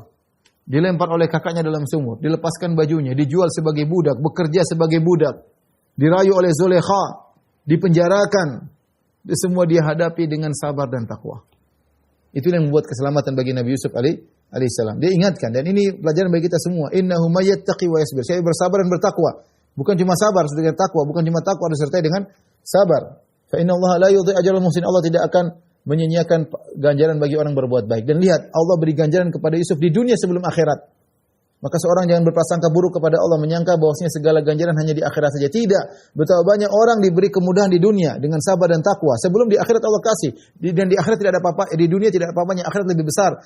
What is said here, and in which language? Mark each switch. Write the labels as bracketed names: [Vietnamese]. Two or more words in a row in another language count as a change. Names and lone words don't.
[Indonesian] Dilempar oleh kakaknya dalam sumur, dilepaskan bajunya, dijual sebagai budak, bekerja sebagai budak, dirayu oleh Zulekha, dipenjarakan. Semua dia hadapi dengan sabar dan takwa. Itu yang membuat keselamatan bagi Nabi Yusuf alaihissalam. Dia ingatkan, dan ini pelajaran bagi kita semua. [Arabic] إنه من يتق ويصبر. [Indonesian] Saya bersabar dan bertakwa. Bukan cuma sabar dengan takwa, bukan cuma takwa disertai dengan sabar. [Arabic] فإن الله لا يضيع أجر المحسن. [Indonesian] Allah tidak akan menyia-nyiakan ganjaran bagi orang berbuat baik. Dan lihat, Allah beri ganjaran kepada Yusuf di dunia sebelum akhirat. Maka seorang jangan berprasangka buruk kepada Allah, menyangka bahwasanya segala ganjaran hanya di akhirat saja. Tidak. Betapa banyak orang diberi kemudahan di dunia dengan sabar dan takwa. Sebelum di akhirat Allah kasih. Dan di akhirat tidak ada apa-apa, di dunia tidak ada apa-apanya, akhirat lebih besar.